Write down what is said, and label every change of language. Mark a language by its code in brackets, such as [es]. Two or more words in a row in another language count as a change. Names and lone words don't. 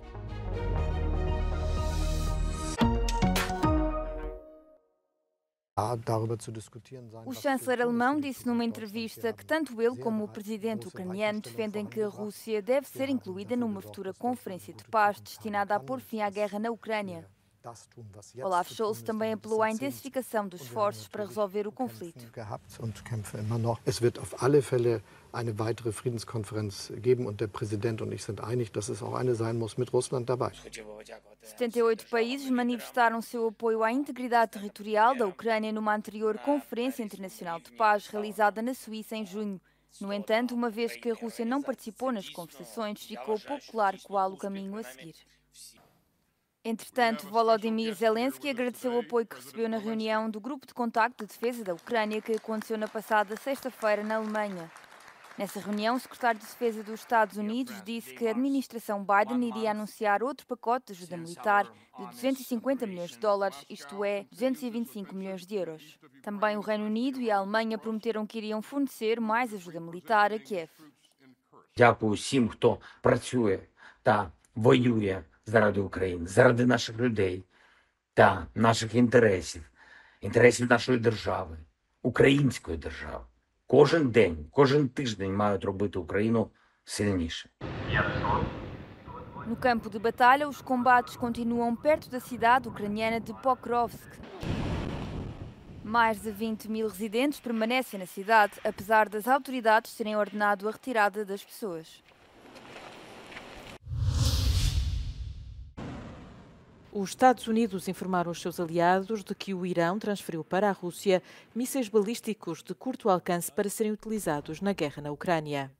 [pt] O chanceler alemão disse numa entrevista que tanto ele como o presidente ucraniano defendem que a Rússia deve ser incluída numa futura conferência de paz destinada a pôr fim à guerra na Ucrânia. Olaf Scholz também apelou à intensificação dos esforços para resolver o conflito. [de] Es wird auf alle Fälle eine weitere Friedenskonferenz geben und der Präsident und ich sind einig, dass es auch eine sein muss mit Russland dabei. [pt] 78 países manifestaram seu apoio à integridade territorial da Ucrânia numa anterior Conferência Internacional de Paz realizada na Suíça em junho. No entanto, uma vez que a Rússia não participou nas conversações, ficou pouco claro qual o caminho a seguir. Entretanto, Volodymyr Zelensky agradeceu o apoio que recebeu na reunião do Grupo de Contacto de Defesa da Ucrânia que aconteceu na passada sexta-feira na Alemanha. Nessa reunião, o secretário de Defesa dos Estados Unidos disse que a administração Biden iria anunciar outro pacote de ajuda militar de 250 milhões de dólares, isto é, 225 milhões de euros. Também o Reino Unido e a Alemanha prometeram que iriam fornecer mais ajuda militar a Kiev. [uk] Дякую всім, хто працює та воює заради України, заради наших людей та наших інтересів, інтересів нашої держави, української держави. Кожен день, кожен тиждень мають робити Україну сильніше. [pt] No campo de batalha, os combates continuam perto da cidade ucraniana de Pokrovsk. Mais de 20 mil residentes permanecem na cidade, apesar das autoridades terem ordenado a retirada das pessoas. Os Estados Unidos informaram os seus aliados de que o Irão transferiu para a Rússia mísseis balísticos de curto alcance para serem utilizados na guerra na Ucrânia.